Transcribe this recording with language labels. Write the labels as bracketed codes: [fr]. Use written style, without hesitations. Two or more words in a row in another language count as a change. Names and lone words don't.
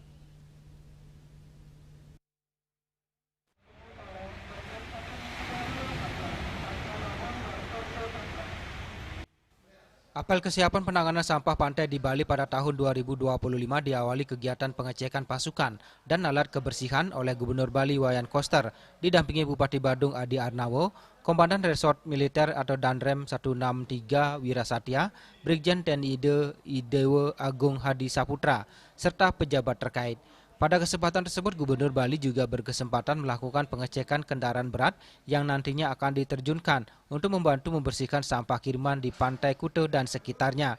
[id] Apel kesiapan penanganan sampah pantai di Bali pada tahun 2025 diawali kegiatan pengecekan pasukan dan alat kebersihan oleh Gubernur Bali Wayan Koster didampingi Bupati Badung Adi Arnawo, Komandan Resort Militer atau Danrem 163 Wirasatya, Brigjen TNI Idewa Agung Hadi Saputra, serta pejabat terkait. Pada kesempatan tersebut, Gubernur Bali juga berkesempatan melakukan pengecekan kendaraan berat yang nantinya akan diterjunkan untuk membantu membersihkan sampah kiriman di Pantai Kuta dan sekitarnya.